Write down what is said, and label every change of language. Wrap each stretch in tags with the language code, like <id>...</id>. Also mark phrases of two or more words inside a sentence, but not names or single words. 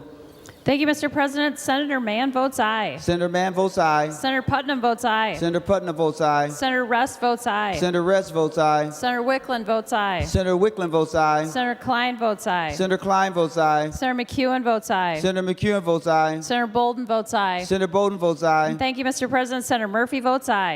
<en>Thank you, Mr. President. Senator Mann votes aye. Senator Mann votes aye. Senator Putnam votes aye. Senator Putnam votes aye. Senator Rest votes aye. Senator Rest votes aye. Senator Wickland votes aye. Senator Wickland votes aye. Senator Klein votes aye. Senator Klein votes aye. Senator McEwen votes aye. Senator McEwen votes aye. Senator Bolden votes aye. Senator Bolden votes aye. And thank you, Mr. President. Senator Murphy votes aye.</en>